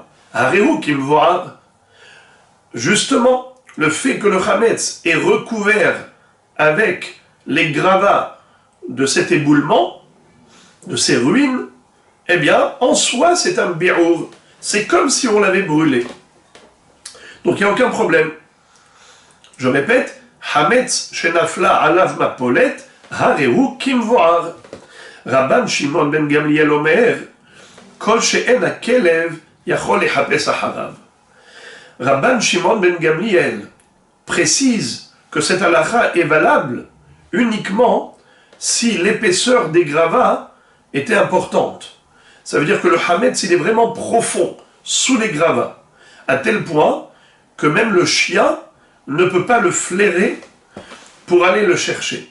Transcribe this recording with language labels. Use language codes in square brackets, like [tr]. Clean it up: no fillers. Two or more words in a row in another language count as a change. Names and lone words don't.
[he] הרי הוא כמבוער, [fr] justement, le fait que le Hametz est recouvert avec les gravats de cet éboulement, de ces ruines, eh bien, en soi, c'est un bi'our. C'est comme si on l'avait brûlé. Donc il n'y a aucun problème. Je répète, [he] חמץ שנפלה עליו מפולת הרי הוא כמבוער. רבן שמעון בן גמליאל אומר כל שאין הכלב יכול לחפש אחריו. [fr] Rabban Shimon ben Gamliel précise que cette halakha est valable uniquement si l'épaisseur des gravats était importante. Ça veut dire que le hametz, il est vraiment profond, sous les gravats, à tel point que même le chien ne peut pas le flairer pour aller le chercher.